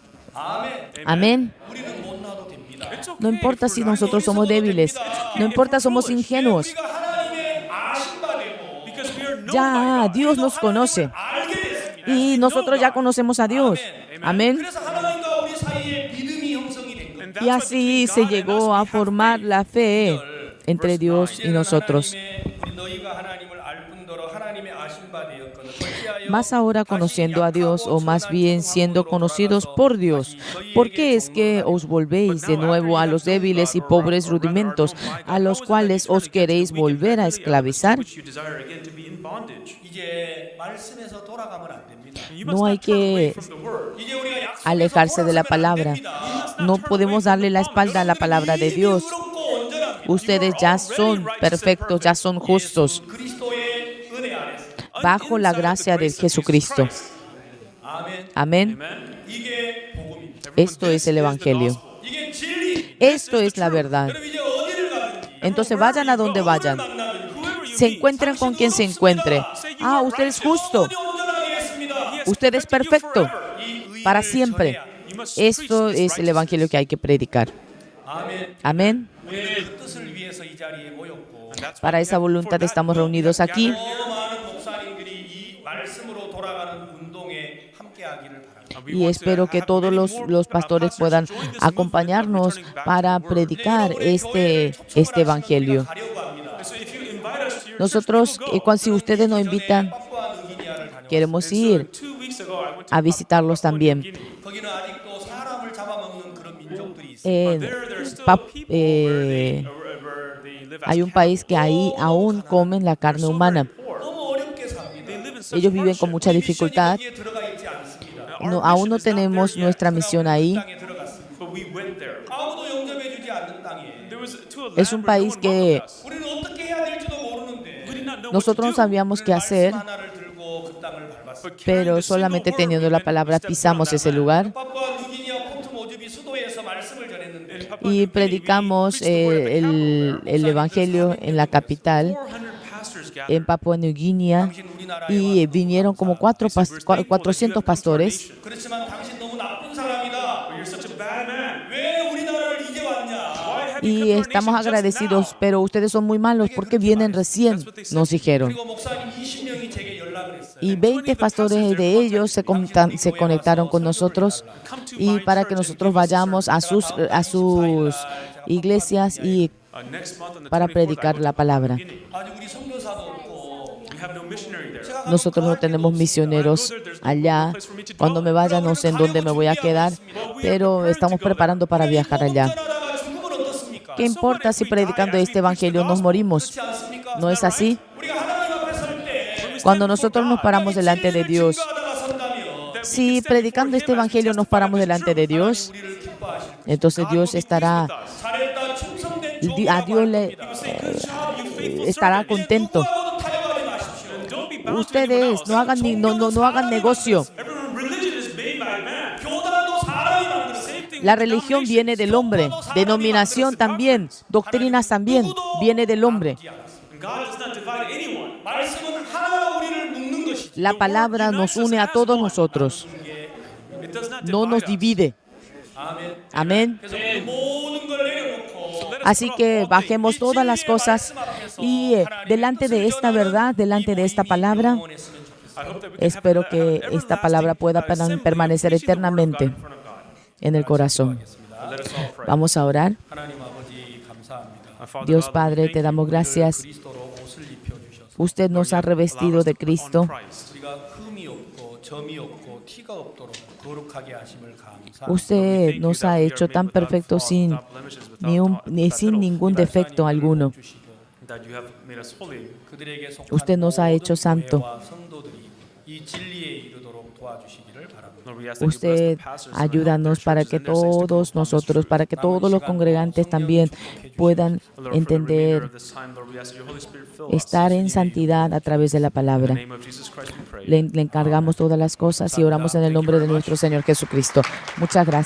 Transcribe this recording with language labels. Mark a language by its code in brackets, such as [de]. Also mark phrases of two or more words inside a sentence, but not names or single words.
[ko] 아멘. [es] Amén. [ko] 우리는 못나도 됩니다. [en] It's okay [es] No importa [en] if [es] si [en] we're not [es] nosotros somos débiles. No importa somos ingenuos. [ko] 우리가 하나님의 아신 바 되고 [en] because we are known by [es] Ya [en] God. [es] Dios nos conoce [ko] 알게 됐습니다. [es] y nosotros ya conocemos a Dios. Amén. [ko] 그래서 하나님과 우리 사이에 믿음이 형성이 된 겁니다. [en] And [es] Y [en] that's what [es] así [en] between [es] se [en] God and us [es] llegó [en] we [es] a [en] have [es] formar [en] faith. [es] la fe entre Dios y [ko] 이제는 [es] nosotros. [ko] 우리 너희가 하나님을 알 뿐더러 하나님의 아신 바 되었거늘 어찌하여 [es] Más ahora conociendo a Dios, o más bien siendo conocidos por Dios. ¿Por qué es que os volvéis de nuevo a los débiles y pobres rudimentos, a los cuales os queréis volver a esclavizar? [en] Which you desire again to be in bondage. [ko] 이제 말씀에서 돌아가면 안 됩니다. [en] And you must [es] No hay [en] not turn away [es] que [en] from the word. [ko] 이제 우리가 약속에서 [es] alejarse de la [ko] 돌아서면 안 [es] palabra. [ko] 됩니다. [es] No podemos darle la espalda a la palabra de Dios. [ko] 의롭고 온전합니다. [es] Ustedes ya son perfectos, ya son justos. [ko] 그리스도의 [es] bajo la gracia de Jesucristo. [ko] 아멘. [es] Amén. [en] Amen. [ko] 이게 복음입니다. [es] Esto es el Evangelio. [ko] 이게 진리. [es] Esto es la verdad. [ko] 여러분 이제 어디를 가든지 [es] Entonces vayan a donde vayan. Se encuentren con quien se encuentre. Ah, usted es justo. [ko] 영원히 온전하게 했습니다. [es] Usted es perfecto [ko] 이 의를 [es] para siempre. [ko] 전해야 합니다. [es] Esto es el Evangelio que hay que predicar. [ko] 아멘. [es] Amén. [ko] 우리는 그 뜻을 위해서 이 자리에 모였고 [es] Para esa voluntad estamos reunidos aquí. [ko] 너무 많은 목사님들이 이 말씀으로 돌아가는 운동에 함께하기를 바랍니다. [es] Y espero que todos los pastores puedan acompañarnos para predicar este Evangelio. [ko] 가려고 합니다. [es] Nosotros, si ustedes nos invitan, [ko] 파푸아 누기니아를 다녀. [es] queremos ir a visitarlos también. [ko] 거기는 아직도 사람을 잡아먹는 그런 민족들이 있어요. [es] Hay un país que ahí aún comen la carne humana. [ko] 너무 어렵게 삽니다. [es] Ellos viven con mucha dificultad. [ko] 거기에 들어가 있지 않습니다. Aún no tenemos nuestra misión ahí. 땅에 들어갔습니다. 아무도 영접해주지 않는 땅이에요. [es] Es un país que [ko] 우리는 어떻게 해야 될지도 모르는데 [es] nosotros no sabíamos qué hacer, [ko] 하나를 들고 그 땅을 밟았습니다. [es] pero solamente teniendo la palabra pisamos ese lugar [ko] 파푸아 누기니아 포트 모즈비 수도에서 말씀을 전했는데 [es] y predicamos el Evangelio en la capital, en Papua Nueva Guinea, [ko] 당신 우리나라에 [es] y vinieron como 400 pastores. [ko] 그렇지만 당신 너무 나쁜 사람이다. 왜 우리나라를 이제 왔냐? [es] Y estamos agradecidos, pero ustedes son muy malos porque vienen recién, nos dijeron. [ko] 그리고 목사님 20명이 제게 연락을 했어요. [es] Y 20 pastores de ellos se conectaron con nosotros y para que nosotros vayamos a sus iglesias y para predicar la palabra. [ko] 아니 우리 선교사도 없고 [es] Nosotros no tenemos misioneros allá. Cuando me vaya no sé en dónde me voy a quedar, pero estamos preparando para viajar allá. [ko] 전하다가 죽으면 어떻습니까? [es] ¿Qué importa si predicando este evangelio nos morimos? [ko] 그렇지 않습니까? [es] ¿No es así? [ko] 우리가 하나님 앞에 설 때 [es] Cuando nosotros nos paramos delante de Dios, [ko] 증거하다가 선다면 [es] si predicando este evangelio nos paramos delante de Dios, [ko] 우리를 기뻐하실 거예요. [es] entonces Dios estará, [ko] 잘했다 충성된 [es] a Dios le estará contento. [ko] 누구하고도 타협하지 마십시오. [es] Ustedes no hagan no hagan negocio. [ko] 교단도 사람이 만들었어요. [es] La religión viene del hombre, denominación también, doctrinas también viene del hombre. [ko] 말씀은 하나가 우리를 묶는 것이지. [es] La palabra nos une a todos nosotros, no nos divide. [ko] 아멘. [es] Amén. [ko] 그래서 우리 모든 걸 내려놓고 [es] Así que bajemos todas las cosas y delante de esta verdad, delante de esta palabra, espero que esta palabra pueda permanecer eternamente en el corazón. Vamos a orar. [ko] 하나님 아버지 감사합니다. [es] Dios Padre, te damos gracias. [ko] 그리스도로 옷을 입혀 주셔서 [es] Usted nos ha revestido de Cristo. [ko] 우리가 흠이 없고 점이 없고 티가 없도록 거룩하게 하심을 감사합니다. [es] Usted nos ha hecho tan perfectos sin ningún defecto alguno. [ko] 그들에게 속한 [es] Usted nos ha hecho [ko] 모든 [es] santo. [ko] 교회와 성도들이 이 진리에 이르도록 도와주시기를 바랍니다. [es] Usted ayúdanos para que todos nosotros, para que todos los congregantes también puedan entender, estar en santidad a través de la palabra. Le encargamos todas las cosas y oramos en el nombre de nuestro Señor Jesucristo.